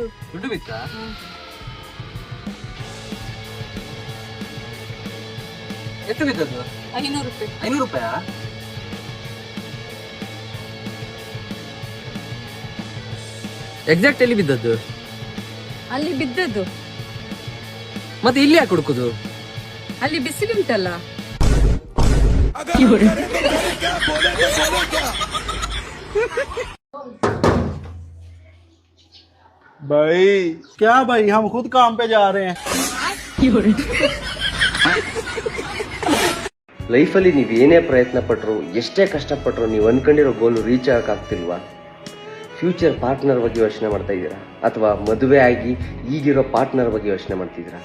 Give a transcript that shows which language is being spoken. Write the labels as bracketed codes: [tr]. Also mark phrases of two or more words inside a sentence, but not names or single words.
[kn] ದುಡ್ಡು ಬಿತ್ತಾ? ಎಷ್ಟು ಬಿದ್ದದ್ದು? 500 ರೂಪಾಯಿ. 500 ರೂಪಾಯಾ? ಎಕ್ಸಾಕ್ಟ್ ಎಲ್ಲಿ ಬಿದ್ದದ್ದು? ಅಲ್ಲಿ ಬಿದ್ದದ್ದು. ಮತ್ತೆ ಇಲ್ಲಿ ಯಾಕೆ ಹುಡುಕುದು? ಅಲ್ಲಿ ಬಿಸಿಲುಂಟಲ್ಲ. [hi] भाई क्या भाई, हम खुद काम पे जा रहे हैं. [kn] ಲೈಫಲ್ಲಿ ನೀವು ಏನೇ ಪ್ರಯತ್ನ ಪಟ್ಟರು, ಎಷ್ಟೇ ಕಷ್ಟಪಟ್ಟರು, ನೀವು ಅನ್ಕೊಂಡಿರೋ [en] goal reach [kn] ಆಗಕ್ಕಾಗ್ತಿಲ್ವಾ? [en] future partner [kn] ಬಗ್ಗೆ ಯೋಚನೆ ಮಾಡ್ತಾ ಇದ್ದೀರಾ, ಅಥವಾ ಮದುವೆ ಆಗಿ ಈಗಿರೋ ಪಾರ್ಟ್ನರ್ ಬಗ್ಗೆ ಯೋಚನೆ ಮಾಡ್ತಿದ್ದೀರಾ?